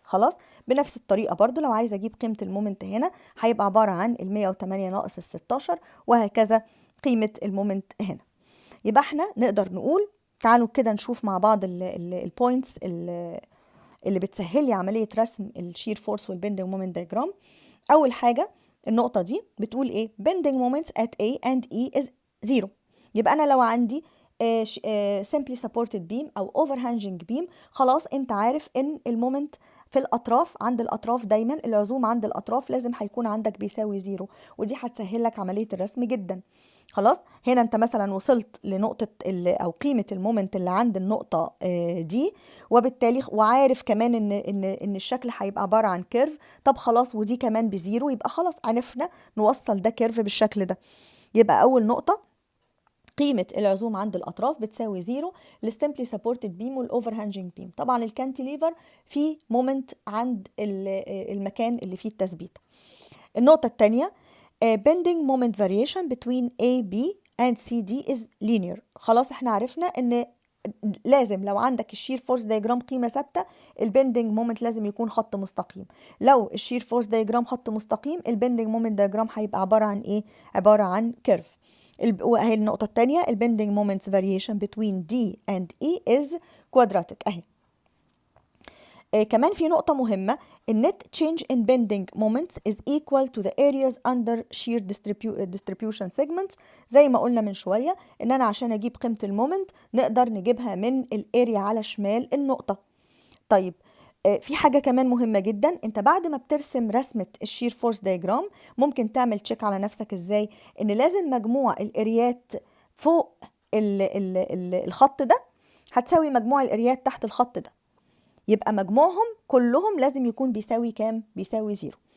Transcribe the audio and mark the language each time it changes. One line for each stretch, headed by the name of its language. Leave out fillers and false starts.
Arabic: خلاص، بنفس الطريقة برضو لو عايزة أجيب قيمة المومنت هنا هيبقى عبارة عن 108 ناقص 16 وهكذا قيمة المومنت هنا. يبقى احنا نقدر نقول، تعالوا كده نشوف مع بعض البوينتس اللي بتسهل لي عملية رسم الشير فورس والبندنج مومنت دايجرام. أول حاجة النقطة دي بتقول إيه؟
English: bending moments at A and E is 0.
Arabic: يبقى أنا لو عندي
English: simply supported beam
Arabic: أو
English: overhanging beam،
Arabic: خلاص أنت عارف إن المومنت في الأطراف، عند الأطراف دايما العزوم عند الأطراف لازم هيكون عندك بيساوي 0، ودي هتسهل لك عملية الرسم جدا. خلاص، هنا انت مثلا وصلت لنقطة او قيمة المومنت اللي عند النقطة دي، وبالتالي وعارف كمان ان الشكل هيبقى عبارة عن كيرف. طب خلاص، ودي كمان بزيرو، يبقى خلاص عرفنا نوصل ده كيرف بالشكل ده. يبقى اول نقطة قيمة العزوم عند الأطراف بتساوي 0 للسيمبلي سبورتد بيم والأوفرهانجنج بيم. طبعا الكانتيليفر فيه مومنت عند المكان اللي فيه التثبيت. النقطة الثانية
English: bending moment variation between A, B and C, D is linear.
Arabic: خلاص احنا عرفنا ان لازم لو عندك الشير فورس دايجرام قيمة ثابتة، البندنج مومنت لازم يكون خط مستقيم. لو الشير فورس دايجرام خط مستقيم، البندنج مومنت دايجرام هيبقى عبارة عن ايه؟ عبارة عن كيرف. وهي النقطة الثانية البندنج مومنتس
English: variation between D and E is quadratic
Arabic: اهي. كمان في نقطة مهمة، النت
English: change in bending moments is equal to the areas under shear distribution segments.
Arabic: زي ما قلنا من شوية ان انا عشان اجيب قيمة المومنت نقدر نجيبها من الاريا على شمال النقطة. طيب في حاجة كمان مهمة جدا، انت بعد ما بترسم رسمة الشير فورس دايجرام ممكن تعمل تشيك على نفسك ازاي؟ ان لازم مجموع الاريات فوق الخط ده هتساوي مجموع الاريات تحت الخط ده، يبقى مجموعهم كلهم لازم يكون بيساوي كام؟ بيساوي 0.